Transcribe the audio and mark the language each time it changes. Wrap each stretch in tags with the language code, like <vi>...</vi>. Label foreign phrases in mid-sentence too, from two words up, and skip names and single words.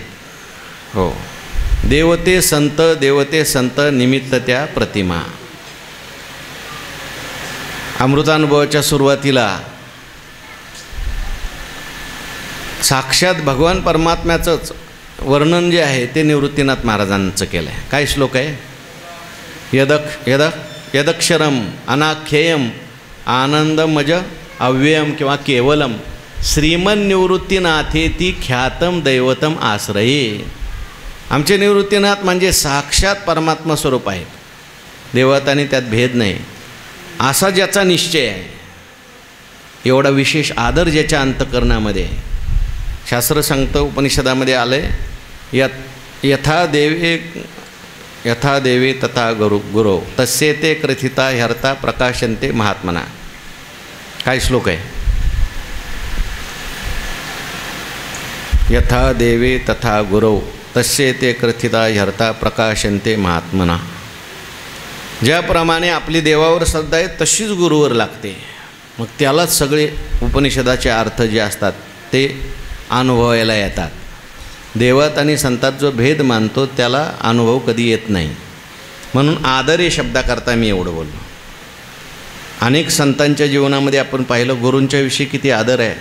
<mr>हो, देवते संत, देवते संत निमित्त त्या प्रतिमा. अमृतानुभवाच्या सुरुवातीला साक्षात भगवान परमात्म्याचंच वर्णन जे आहे ते निवृत्तीनाथ महाराजांचं केलं आहे. काय श्लोक आहे?</mr> <sa>यदक्षरम अनाख्येयम आनंदमज अव्ययम किंवा केवलम श्रीमन निवृत्तीनाथेती ख्यातम दैवतम आश्रये.</sa> <mr>आमचे निवृत्तीनाथ म्हणजे साक्षात परमात्मा स्वरूप आहेत. देवात आणि त्यात भेद नाही असा ज्याचा निश्चय आहे एवढा विशेष आदर ज्याच्या अंतःकरणामध्ये आहे. शास्त्र सांगतं, उपनिषदामध्ये आलं आहे,</mr> <sa>यथा देवे तथा गुरो तस्ये ते कृथिता ह्यर्था प्रकाशन्ते महात्मना.</sa> <mr>काय श्लोक आहे?</mr> <sa>यथा देवे तथा गुरो तस्ये ते कृथिता ह्यर्था प्रकाशन्ते महात्मना.</sa> <mr>ज्याप्रमाणे आपली देवावर श्रद्धा आहे तशीच गुरुवर लागते. मग त्यालाच सगळे उपनिषदाचे अर्थ जे असतात ते अनुभवायला येतात. देवात आणि संतात जो भेद मानतो त्याला अनुभव कधी येत नाही. म्हणून आदर या शब्दाकरता मी एवढं बोललो. अनेक संतांच्या जीवनामध्ये आपण पाहिलं गुरूंच्या विषयी किती आदर आहे.</mr>